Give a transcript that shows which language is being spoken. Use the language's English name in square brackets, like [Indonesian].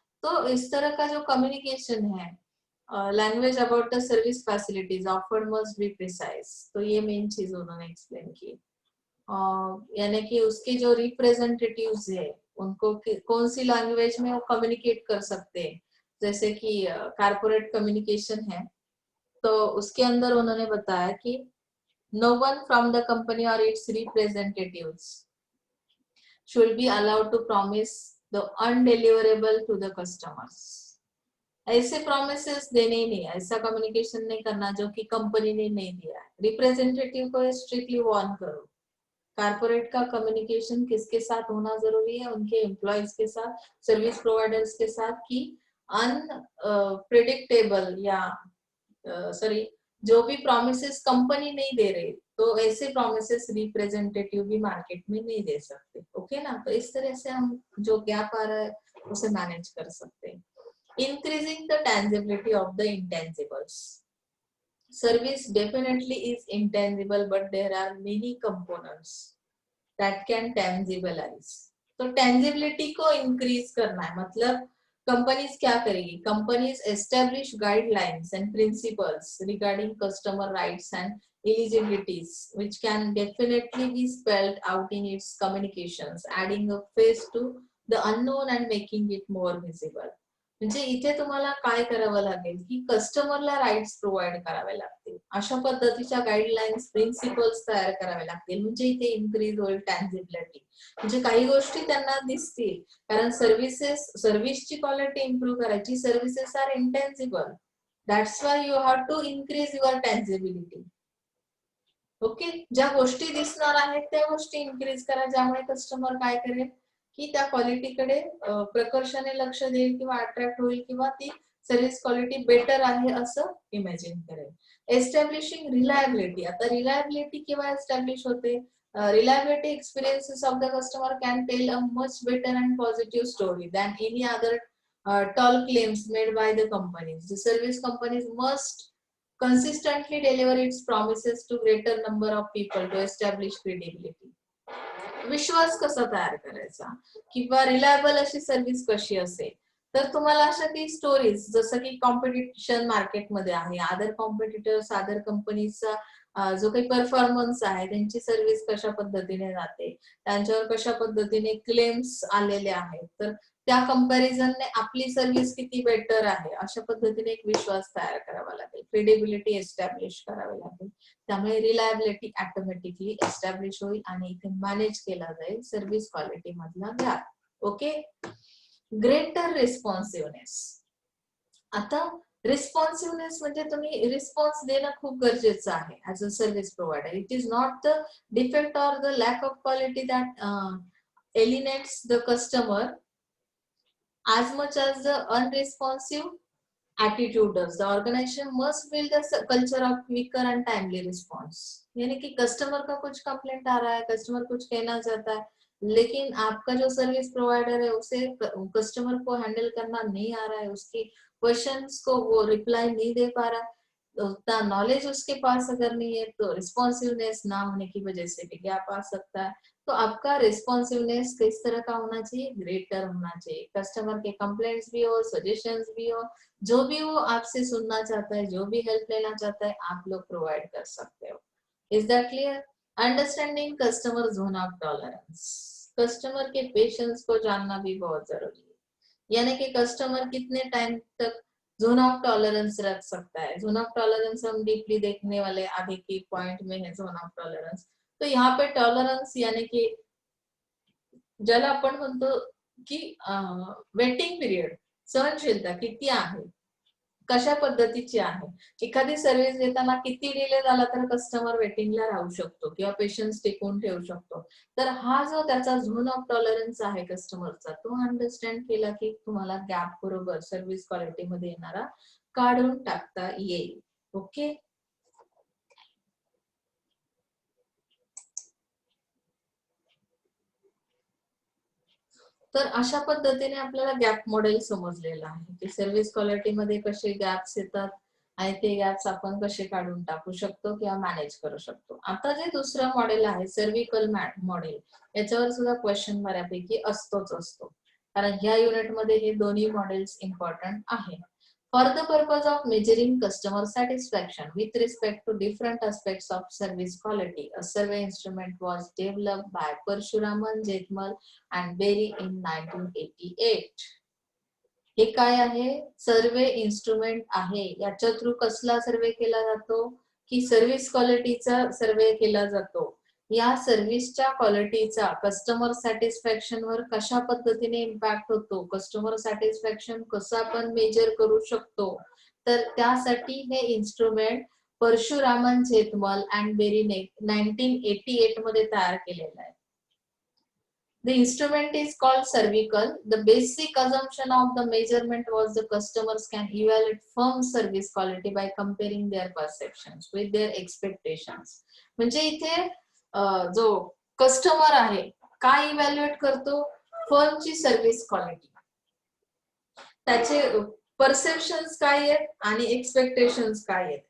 [Hindi] तो इस तरह का जो कम्युनिकेशन है, [English] language about the service facilities offered must be precise, [Hindi] तो ये मेन चीज उन्होंने एक्सप्लेन की। यानी कि उसके जो रिप्रेजेंटेटिव्स है उनको कौन सी लैंग्वेज में वो कम्युनिकेट कर सकते हैं। जैसे कि कारपोरेट कम्युनिकेशन है तो उसके अंदर उन्होंने बताया कि [English] no one from the company or its representatives should be allowed to promise the undeliverable to the customers. [Hindi] ऐसे प्रोमिसेस देने ही नहीं, ऐसा कम्युनिकेशन नहीं करना जो कि कंपनी ने नहीं दिया है। रिप्रेजेंटेटिव को स्ट्रिक्टली वार्न करो। कारपोरेट का कम्युनिकेशन किसके साथ होना जरूरी है, उनके एम्प्लॉयज के साथ, सर्विस प्रोवाइडर्स के साथ, कि अनप्रिडिक्टेबल या सॉरी जो भी प्रोमिसेस कंपनी नहीं दे रही, तो ऐसे प्रोमिसेस रिप्रेजेंटेटिव भी मार्केट में नहीं दे सकते। ओके ना? तो इस तरह से हम जो गैप आ रहा है उसे मैनेज कर सकते हैं। [English] Increasing the tangibility of the intangibles. Service definitely is intangible, but there are many components that can tangibilize. तो tangibility को increase [Hindi] करना है, मतलब कंपनीज क्या करेगी, companies [English] establish guidelines and principles regarding customer rights and eligibilities which can definitely be spelled out in its communications, adding a face to the unknown and making it more visible. [Marathi] म्हणजे इथे तुम्हाला काय करावं लागेल की कस्टमरला राईट्स प्रोव्हाइड करावे लागतील, अशा पद्धतीच्या गाईडलाईन्स प्रिन्सिपल्स तयार करावे लागतील. म्हणजे इथे इन्क्रीज होईल टँजिबिलिटी, म्हणजे काही गोष्टी त्यांना दिसतील, कारण सर्व्हिसची क्वालिटी इम्प्रूव्ह करायची, [English] Services are intangible, that's why you have to increase your tangibility. [Marathi] Okay, ज्या गोष्टी दिसणार आहेत त्या गोष्टी इन्क्रीज करा, ज्यामुळे कस्टमर काय करेल की त्या क्वालिटीकडे प्रकर्षाने लक्ष देईल किंवा अट्रॅक्ट होईल किंवा ती सर्व्हिस क्वालिटी बेटर आहे असं इमॅजिन करेल. एस्टॅब्लिशिंग रिलायबिलिटी, आता रिलायबिलिटी केव्हा एस्टॅब्लिश होते? [English] Reliability experiences of the customer can tell a much better and positive story than any other tall claims made by the companies. The service companies must consistently deliver its promises to greater number of people to establish credibility. [Marathi] विश्वास कसा तयार करायचा किंवा reliable अशी service कशी असेल, तर तुम्हाला अशा काही स्टोरीज, जसं की कॉम्पिटिशन मार्केटमध्ये आहे, अदर कॉम्पिटिटर्स, अदर कंपनीचा जो काही परफॉर्मन्स आहे, त्यांची सर्व्हिस कशा पद्धतीने जाते, त्यांच्यावर कशा पद्धतीने क्लेम्स आलेले आहेत, तर त्या कंपॅरिझनने आपली सर्व्हिस किती बेटर आहे, अशा पद्धतीने एक विश्वास तयार करावा लागेल, क्रेडिबिलिटी एस्टॅब्लिश करावी लागेल. त्यामुळे रिलायबिलिटी ऑटोमॅटिकली एस्टॅब्लिश होईल आणि इथे मॅनेज केला जाईल सर्व्हिस क्वालिटी मधला गॅप. Okay, greater रिस्पॉन्सिव्हनेस. आता रिस्पॉन्सिव्हनेस म्हणजे तुम्ही रिस्पॉन्स देणं खूप गरजेचं आहे [English] As a service provider. It is not the defect or the lack of quality that alienates the customer as much as the unresponsive attitude does. The organization must build a culture of quicker and timely response. [Hindi] यानी कि customer का कुछ complaint आ रहा है, customer कुछ कहना चाहता है, लेकिन आपका जो सर्विस प्रोवाइडर है उसे कस्टमर को हैंडल करना नहीं आ रहा है, उसकी क्वेश्चंस को वो रिप्लाई नहीं दे पा रहा, उतना नॉलेज उसके पास अगर नहीं है, तो रिस्पॉन्सिवनेस ना होने की वजह से भी गैप आ सकता है. तो आपका रिस्पॉन्सिवनेस किस तरह का होना चाहिए? ग्रेटर होना चाहिए. कस्टमर के कंप्लेंट्स भी हो, सजेशंस भी हो, जो भी वो आपसे सुनना चाहता है, जो भी हेल्प लेना चाहता है, आप लोग प्रोवाइड कर सकते हो. [English] Is that clear? Understanding customer zone of tolerance. [Hindi] Customer के पेशेंस को जानना भी बहुत जरूरी है, यानी कि कस्टमर कितने टाइम तक जोन ऑफ टॉलरेंस रख सकता है. जोन ऑफ टॉलरेंस हम डीपली देखने वाले आगे के पॉइंट में है. [Marathi] जोन ऑफ टॉलरेंस, [Hindi] तो यहाँ पे टॉलरन्स यानी कि [Marathi] ज्याला आपण म्हणतो की वेटिंग पिरियड, सहनशीलता किती आहे, कशा पद्धतीची आहे. एखादी सर्व्हिस देताना किती डिले झाला तर कस्टमर वेटिंगला राहू शकतो किंवा पेशन्स टिकवून ठेवू शकतो. तर हा जो त्याचा झोन ऑफ टॉलरन्स आहे कस्टमरचा, तो अंडरस्टँड केला की तुम्हाला गॅप बरोबर सर्व्हिस क्वालिटी मध्ये येणारा काढून टाकता येईल. ओके, तर अशा पद्धतीने आपल्याला गॅप मॉडेल समजलेलं आहे की सर्व्हिस क्वालिटी मध्ये कसे गॅप्स येतात आणि ते गॅप्स आपण कसे काढून टाकू शकतो किंवा मॅनेज करू शकतो. आता जे दुसरं मॉडेल आहे सर्व्हिकल मॉडेल, याच्यावर सुद्धा क्वेश्चन बऱ्यापैकी असतोच असतो, कारण ह्या युनिट मध्ये हे दोन्ही मॉडेल्स इम्पॉर्टंट आहे. [English] For the purpose of measuring customer satisfaction with respect to different aspects of service quality, a survey instrument was developed by Parshuraman, Jethmal and Berry in 1988. [Marathi] हे काय आहे? सर्वे इन्स्ट्रुमेंट आहे. याच्या थ्रू कसला सर्वे केला जातो की सर्व्हिस क्वालिटीचा सर्वे केला जातो. या सर्व्हिसच्या क्वालिटीचा कस्टमर सॅटिस्फॅक्शन वर कशा पद्धतीने इम्पॅक्ट होतो, कस्टमर सॅटिस्फॅक्शन कसं आपण मेजर करू शकतो, तर त्यासाठी हे इन्स्ट्रुमेंट परशुरामन, झेथमल अँड बेरीने 1988 मध्ये तयार केलेलं आहे. [English] The instrument is called cervical. The basic assumption of the measurement was the customers can evaluate firm service quality by comparing their perceptions with their expectations. [Marathi] म्हणजे इथे जो कस्टमर आहे काय इव्हॅल्युएट करतो? फर्मची सर्व्हिस क्वालिटी, त्याचे परसेप्शंस काय आहेत आणि एक्सपेक्टेशंस काय आहेत.